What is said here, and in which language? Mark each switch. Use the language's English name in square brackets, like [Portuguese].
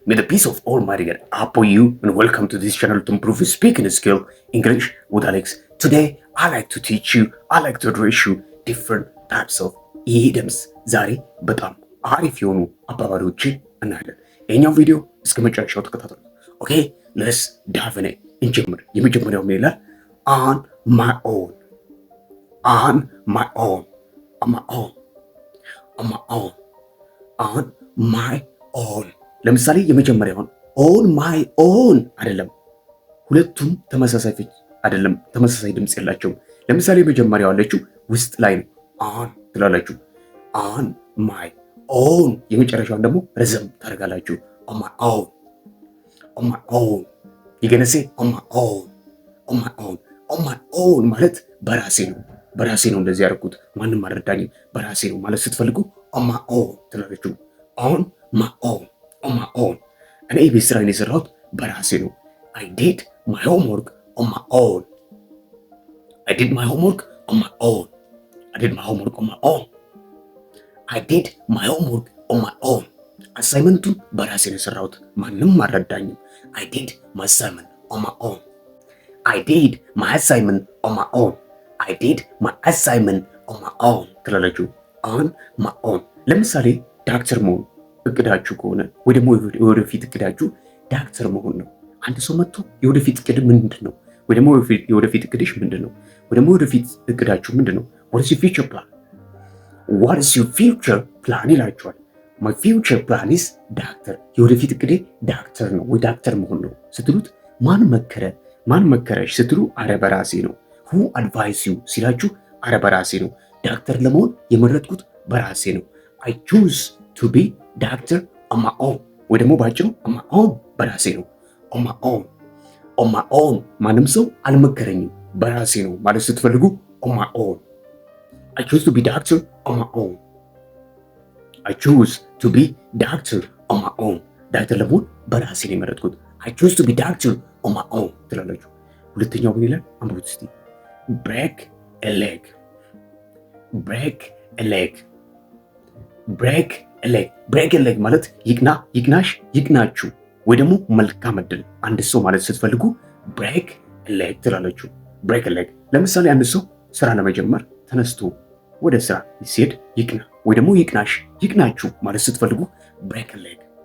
[English] May the peace of Almighty God upon you, and welcome to this channel to improve your speaking skill, English with Alex. Today, I like to teach you, I like to address you different types of idioms. [Amharic] ዛሬ በጣም አሪፍ የሆኑ አባባሎችን እናያለን። ይህኛው ቪዲዮ እስከ መጨረሻው ተከታተሉ። ኦኬ ለስ ዳቭኔ እንጀምር። የመጀመሪያው ምን ይላል? [English] on my own, on my [Amharic] own, on my own, on my own, on my ኦን ለምሳሌ የመጀመሪያውን ኦን ማይ ኦን አይደለም። ሁለቱም ተመሳሳይ ፍች አይደለም፣ ተመሳሳይ ድምፅ የላቸውም። ለምሳሌ የመጀመሪያው አለችው ውስጥ ላይ ነው ኦን ትላላችሁ። ኦን ማይ ኦን። የመጨረሻውን ደግሞ ረዘም ታደርጋላችሁ። ኦን ማይ ኦን፣ ኦን ማይ ኦን። ይገነሴ ኦን ማይ ኦን፣ ኦን ማይ ኦን። ኦን ማይ ኦን ማለት በራሴ ነው፣ በራሴ ነው እንደዚህ ያደርኩት፣ ማንም አልረዳኝም፣ በራሴ ነው ማለት ስትፈልጉ ኦን ማይ ኦን ትላላችሁ። ኦን [English] my own, on my own. [Amharic] እኔ የቤት ስራዬን የሰራሁት በራሴ ነው። [English] I did my homework on my own. I did my homework on my own. I did my homework on my own. I did my homework on my own. [Amharic] አሳይመንቱን በራሴ ነው የሰራሁት፣ ማንም አልረዳኝም። [English] I did my assignment on my own. I did my assignment on my own. I did my assignment on my own [Amharic] ትላላችሁ። on my own። ለምሳሌ ዳክተር መሆን እቅዳችሁ ከሆነ ወይ ደግሞ የወደፊት እቅዳችሁ ዳክተር መሆን ነው። አንድ ሰው መጥቶ የወደፊት እቅድ ምንድን ነው? ወይ ደግሞ የወደፊት እቅድሽ ምንድን ነው? ወይ ደግሞ የወደፊት እቅዳችሁ ምንድን ነው? [English] what is your future plan? what is your future plan [Amharic] ይላችኋል። [English] my future plan is [Amharic] ዳክተር። የወደፊት እቅዴ ዳክተር ነው ወይ ዳክተር መሆን ነው ስትሉት ማን መከረ? ማን መከረሽ ስትሉ አረ በራሴ ነው። [English] who advised you [Amharic] ሲላችሁ አረ በራሴ ነው። ዳክተር ለመሆን የመረጥኩት በራሴ ነው። [English] I choose to be [Amharic] ዳክተር on my own ወይ ደግሞ ባጭሩ on my own በራሴ ነው። on my own, on my own ማንም ሰው አልመከረኝም በራሴ ነው ማለት ስትፈልጉ on my own. [English] I choose to be doctor on my own. I choose to be doctor on my own. [Amharic] ዳክተር ለመሆን በራሴ ነው የመረጥኩት። [English] I choose to be doctor on my own [Amharic] ትላላችሁ። ሁለተኛው ምን ይላል? አንብቡት እስቲ። [English] break a leg, break a leg, break [Amharic] ብሬክ ሌግ ማለት ይቅና፣ ይቅናሽ፣ ይቅናችሁ ወይ ደግሞ መልካም ዕድል አንድ ሰው ማለት ስትፈልጉ ብሬክ ሌግ ትላላችሁ። ብሬክ ሌግ ለምሳሌ አንድ ሰው ስራ ለመጀመር ተነስቶ ወደ ስራ ሲሄድ ይቅና ወይ ደግሞ ይቅናሽ፣ ይቅናችሁ ማለት ስትፈልጉ ብሬክ ሌግ፣